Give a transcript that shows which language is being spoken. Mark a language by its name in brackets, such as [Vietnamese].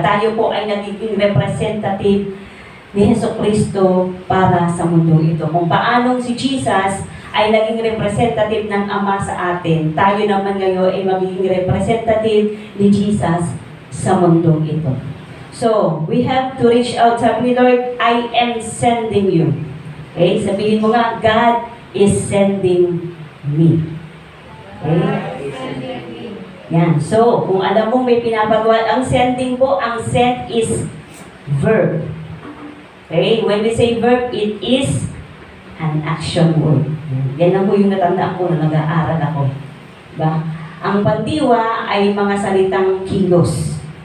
[Filipino] Tayo po ay nagiging representative ni Jesucristo para sa mundo ito. Kung paanong si Jesus ay naging representative ng Ama sa atin, tayo naman ngayon ay magiging representative ni Jesus sa mundo ito. [English] So, we have to reach out. [Filipino] Sabi ni Lord, [English] I am sending you. Okay? [Filipino] Sabihin mo nga, [English] God is sending me. Okay? Yan. [Filipino] So, kung alam mo may pinapagawa, ang sending po, ang [English] send is verb. [Filipino] Okay? [English] When we say verb, it is an action word. [Filipino] Yan lang po yung natandaan ko na nag-aaral ako. Diba? Ang pandiwa ay mga salitang kilos.